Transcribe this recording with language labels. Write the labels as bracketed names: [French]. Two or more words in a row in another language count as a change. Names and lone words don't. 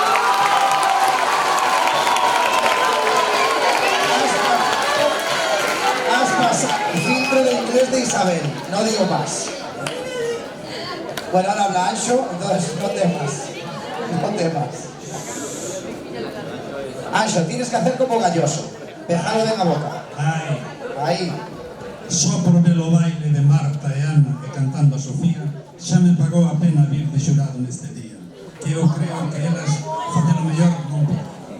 [Spanish] El filtro de inglés de Isabel, no digo más. Bueno, ahora habla Anxo, entonces no temas. Anxo, tienes que hacer como Galloso, dejarlo de la boca. Ahí. [Galician] Só por ver o baile de Marta e Ana e cantando a Sofía, xa me pagou a pena vir de xurado neste día. Que eu creo que elas facer o mellor non poden.